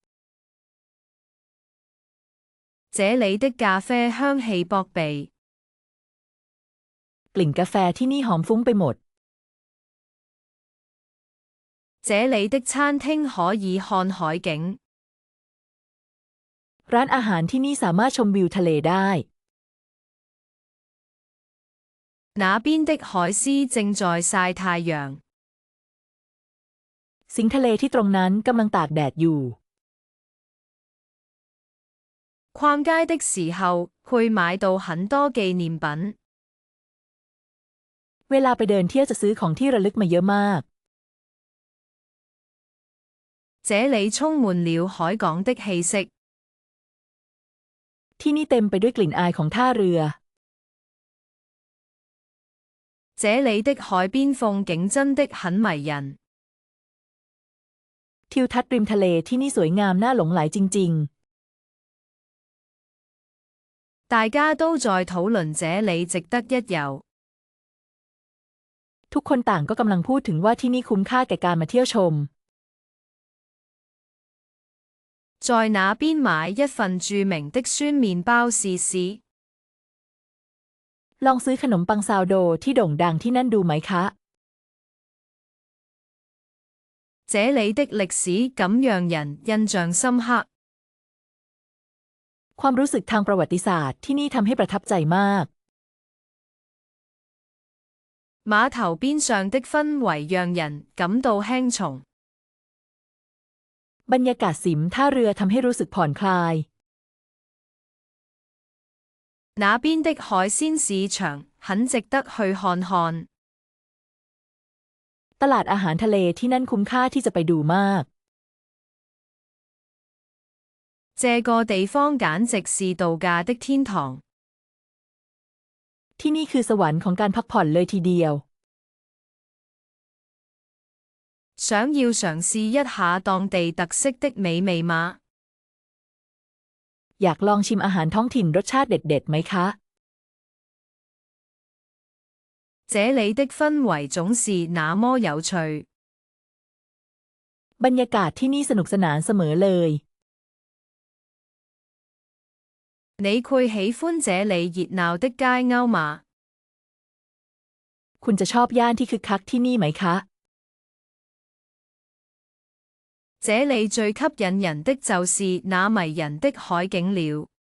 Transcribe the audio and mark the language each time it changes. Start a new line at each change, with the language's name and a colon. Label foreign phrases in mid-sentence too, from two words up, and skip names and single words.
Chinese: 這裏的咖啡香氣撲鼻。
Thai: กลิ่นกาแฟที่นี่หอมฟุ้งไปหมด
Chinese: 這裏的餐廳可以看海景。
Thai: ร้านอาหารที่นี่สามารถชมวิวทะเลได้
Chinese: 那邊的海獅正在曬太陽。
Thai: สิงห์ทะเลที่ตรงนั้นกำลังตากแดดอยู่
Chinese: 逛街的時候會買到很多紀念品。
Thai: เวลาไปเดินเที่ยวจะซื้อของที่ระลึกมาเยอะมาก
Chinese: 這裏充滿了海港的氣息。
Thai: ที่นี่เต็มไปด้วยกลิ่นอายของท่าเรือ
Chinese: 這裏的海邊風景真的很迷人。
Thai: ทิวทัศน์ริมทะเลที่นี่สวยงามน่าหลงใหลจริง
Chinese: 大家都在討論這裏值得一遊。
Thai: ๆทุกคนต่างก็กำลังพูดถึงว่าที่นี่คุ้มค่าแก่การมาเที่ยวชม
Chinese: 在那邊買一份著名的酸麵包試試。
Thai: ลองซื้อขนมปังซาวโดที่โด่งดังที่นั่นดูไหมคะ
Chinese: 這裏的歷史感讓人印象深刻。
Thai: ความรู้สึกทางประวัติศาสตร์ที่นี่ทำให้ประทับใจมาก
Chinese: 碼頭邊上的氛圍讓人感到輕鬆。
Thai: บรรยากาศสิมท่าเรือทำให้รู้สึกผ่อนคลาย
Chinese: 那邊的海鮮市場很值得去看看。
Thai: ตลาดอาหารทะเลที่นั่นคุ้มค่าที่จะไปดูมาก
Chinese: 這個地方簡直是度假的天堂。
Thai: ที่นี่คือสวรรค์ของการพักผ่อนเลยทีเดียว
Chinese: 想要嘗試一下當地特色的美味嗎？
Thai: อยากลองชิมอาหารท้องถิ่นรสชาติเด็ดๆไหมคะ
Chinese: 這裏的氛圍總是那麼有趣。
Thai: บรรยากาศที่นี่สนุกสนานเสมอเลย
Chinese: 你會喜歡這裏熱鬧的街歐嗎？
Thai: คุณจะชอบย่านที่คึกคักที่นี่ไหมคะ
Chinese: 這裏最吸引人的就是那迷人的海景了。